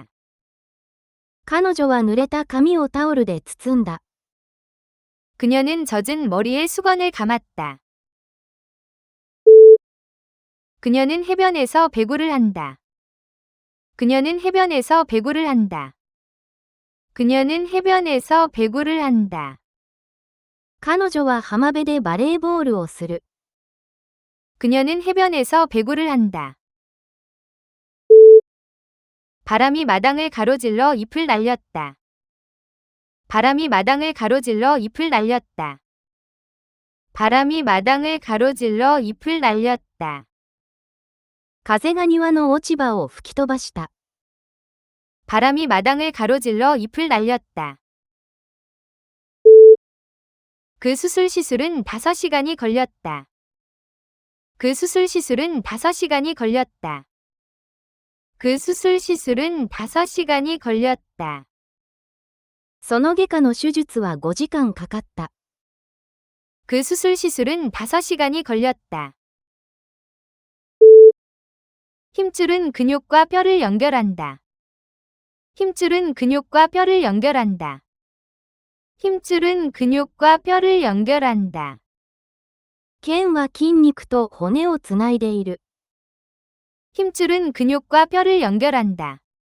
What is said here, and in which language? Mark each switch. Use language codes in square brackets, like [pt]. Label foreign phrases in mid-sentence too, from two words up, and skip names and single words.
[ja] 彼女は濡れた髪をタオルで包んだ。 [ko] 그녀는 젖은 머리에 수건을 감았다. 그녀는 해변에서 배구를 한다. 그녀는 해변에서 배구를 한다. 그녀는 해변에서 배구를 한다. [ja] 彼女は浜辺でバレーボールをする。 [ko] 그녀는 해변에서 배구를 한다. 바람이 마당을 가로질러 잎을 날렸다. 바람이 마당을 가로질러 잎을 날렸다. 바람이 마당을 가로질러 잎을 날렸다. [ja] 風が庭の落ち葉を吹き飛ばした。 [ko] 바람이 마당을 가로질러 잎을 날렸다. 그 수술 시술은 5시간이 걸렸다. 그 수술 시술은 5시간이 걸렸다. 그 수술 시술은 5시간이 걸렸다. [ja] その外科の手術は5時間かかった。 [ko] 그 수술 시술은 5시간이 걸렸다. 힘줄은 근육과 뼈를 연결한다. 힘줄은 근육과 뼈를 연결한다. 힘줄은 근육과 뼈를 연결한다. [ja] 腱は筋肉と骨をつないでいる。 [ko] 힘줄은 근육과 뼈를 연결한다.